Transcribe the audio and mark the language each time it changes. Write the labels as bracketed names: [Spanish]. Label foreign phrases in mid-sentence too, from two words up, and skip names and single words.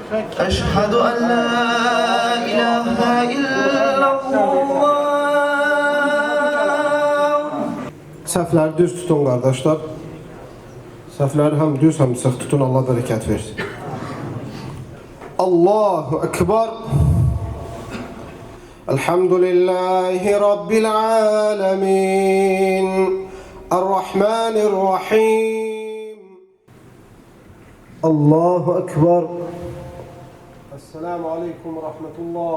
[Arabic] أشهد أن لا إله إلا الله. [Azerbaijani] Səhvləri düz tutun qardaşlar. Səhvləri həm düz, həm sıx tutun. Allah bərəkət versin. [Arabic] الله أكبر. الحمد لله رب العالمين. الرحمن الرحيم. الله أكبر. السلام عليكم ورحمة الله.